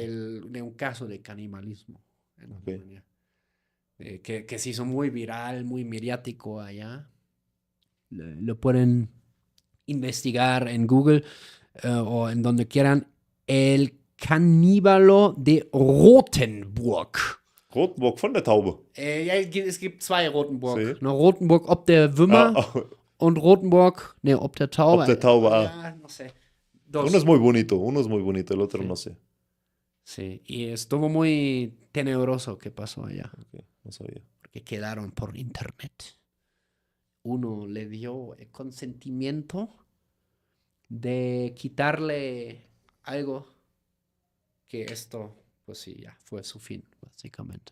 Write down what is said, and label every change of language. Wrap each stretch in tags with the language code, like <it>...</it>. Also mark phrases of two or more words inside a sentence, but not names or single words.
<es>de un caso de canibalismo en Ok. Alemania, que se hizo muy viral, muy mediático allá. Lo pueden investigar en Google o en donde quieran. El caníbalo de Rothenburg. Rothenburg von der Taube.</es> <de>Ja, es gibt zwei Rotenburg. Sí. Ne, Rotenburg ob der Ah, Wümmer und Rotenburg, ne, ob der ob der Taube. Taube. Ja,</de> <es>no sé. Uno es Dos. muy bonito, uno es muy bonito, el otro Sí, no sé. sí. Y estuvo muy tenebroso que pasó allá, Ok, no sabía. porque quedaron por internet. Uno le dio el consentimiento de quitarle algo que esto, pues sí, ya fue su fin, básicamente.</es>